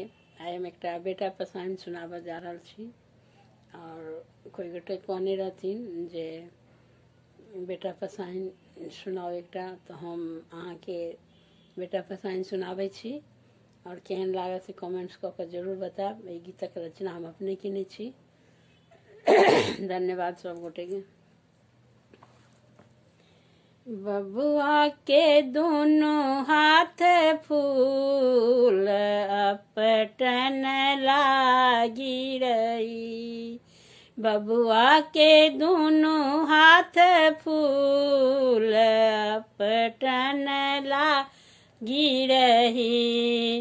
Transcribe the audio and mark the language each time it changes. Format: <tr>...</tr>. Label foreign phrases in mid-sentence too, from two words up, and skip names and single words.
<mai>आइ हम एक बेटा पसाइन सुनाब जा रहा छी। और कोई गोटे कहने रहथिन जे बेटा पसाइन सुनाओ एकटा, तो हम अहाँ के बेटा पसाइन सुनाबे छी। और केहन लागत से कमेंट्स क के जरूर बताब। ई गीतक रचना हम अपने केने छी। धन्यवाद सब गोटे के। बबुआ के दोनों हाथ फूल अपटन लागी रही। बबुआ के दोनों हाथ फूल अपटन लागी रही।</mai>